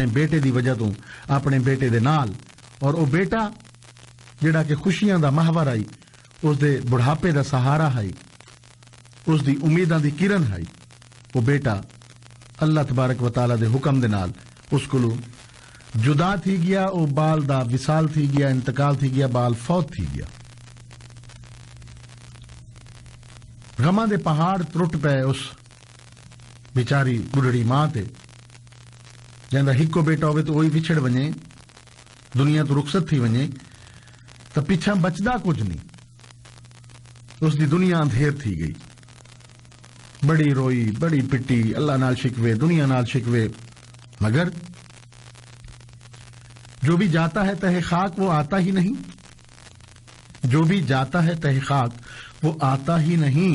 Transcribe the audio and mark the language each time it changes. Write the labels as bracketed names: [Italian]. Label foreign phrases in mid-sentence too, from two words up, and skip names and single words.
[Saraiki] بیٹے دی وجہ تو اپنے بیٹے دے نال اور او بیٹا جڑا کہ خوشیاں دا محور آئی اس دے بڑھاپے دا سہارا ہے اس دی امیداں دی کرن ہے وہ بیٹا اللہ [Arabic] تبارک و تعالی [Saraiki] دے حکم دے نال اس کو جدا تھی گیا او بال دا وصال تھی گیا انتقال تھی گیا بال فوت تھی گیا غماں دے پہاڑ ترٹ پے اس بیچاری بڈھڑی ماں تے جیندا ہکو بیٹا ہووے تو وہی وچھڑ ونجے، دنیا تو رخصت تھی ونجے تو پچھا بچدا کچھ نہیں، اس کی دنیا انھیر تھی گئی. بڑی روئی، بڑی پٹی، اللہ نال شکوے، دنیا نال شکوے, [Urdu] مگر جو بھی جاتا ہے تہِ خاک وہ آتا ہی نہیں، جو بھی جاتا ہے تہِ خاک وہ آتا ہی نہیں.